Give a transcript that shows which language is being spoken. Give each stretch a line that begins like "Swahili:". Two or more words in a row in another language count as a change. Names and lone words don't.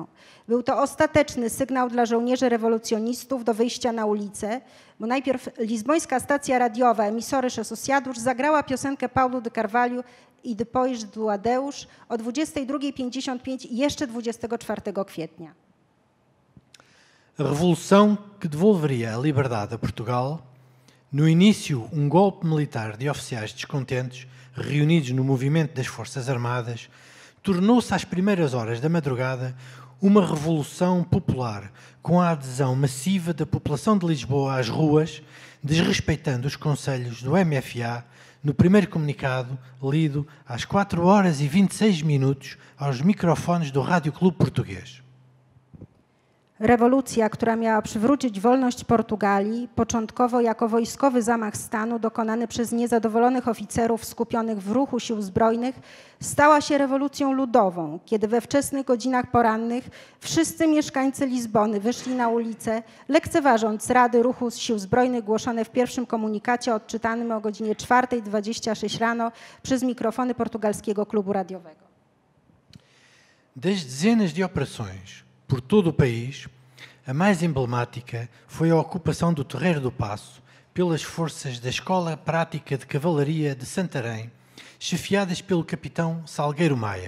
Polish: Był to ostateczny sygnał dla żołnierzy rewolucjonistów do wyjścia na ulicę, bo najpierw lizbońska stacja radiowa Emissores Associados zagrała piosenkę Paulo de Carvalho E Depois do Adeus o 22h55 jeszcze 24 kwietnia.
Portuguese: A revolução que devolveria a liberdade a Portugal, no início golpe militar de oficiais descontentes reunidos no movimento das Forças Armadas, tornou-se às primeiras horas da madrugada uma revolução popular, com a adesão massiva da população de Lisboa às ruas, desrespeitando os conselhos do MFA, no primeiro comunicado, lido às 4h26 aos microfones do Rádio Clube Português.
Polish: Rewolucja, która miała przywrócić wolność Portugalii, początkowo jako wojskowy zamach stanu dokonany przez niezadowolonych oficerów skupionych w ruchu sił zbrojnych, stała się rewolucją ludową, kiedy we wczesnych godzinach porannych wszyscy mieszkańcy Lizbony wyszli na ulicę, lekceważąc rady ruchu sił zbrojnych głoszone w pierwszym komunikacie odczytanym o godzinie 4:26 rano przez mikrofony portugalskiego klubu radiowego.
Portuguese: Das dezenas de operações por todo o país, a mais emblemática foi a ocupação do Terreiro do Paço pelas forças da Escola Prática de Cavalaria de Santarém, chefiadas pelo capitão Salgueiro Maia.